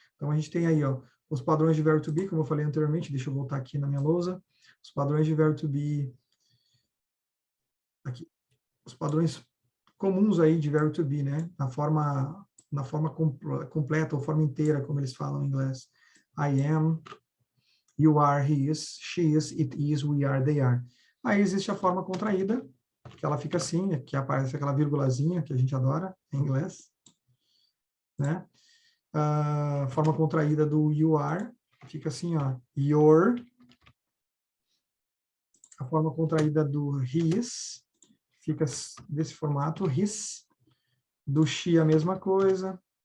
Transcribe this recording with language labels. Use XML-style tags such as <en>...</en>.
<pt>Então, a gente tem aí, ó, os padrões de verbo to be, como eu falei anteriormente, deixa eu voltar aqui na minha lousa. Os padrões de verbo to be, aqui, os padrões comuns aí de verbo to be, né? Na forma completa, ou forma inteira, como eles falam em inglês.</pt> <en>I am, you are, he is, she is, it is, we are, they are.</en> <pt>Aí existe a forma contraída, que ela fica assim, que aparece aquela vírgulazinha que a gente adora em inglês, né? A forma contraída do you are fica assim, ó, your. A forma contraída do his fica desse formato, his. Do she a mesma coisa.</pt>